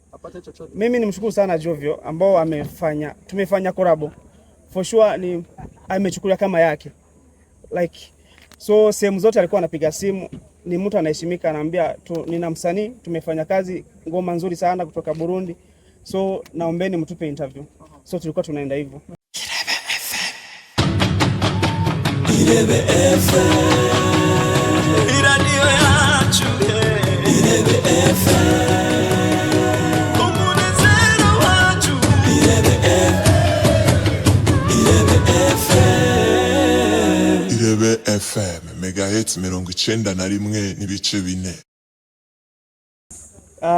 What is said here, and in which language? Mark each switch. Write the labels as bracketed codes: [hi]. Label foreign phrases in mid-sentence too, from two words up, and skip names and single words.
[sw] Mimi nimshukuru sana JOVIAL ambao tumefanya collab. [en] For sure [sw] ni amechukulia kama yake. [en] Like so [sw] sehemu zote alikuwa anapiga simu, ni mtu anaheshimika, anaambia nina msanii, tumefanya kazi, ngoma nzuri sana kutoka Burundi. So naombeni mtupe interview. So tulikuwa tunaenda hivyo. [rn] IREBE FM radio yacu IREBE FM umunezero wacu IREBE FM megahertz 91 n'ibice 4.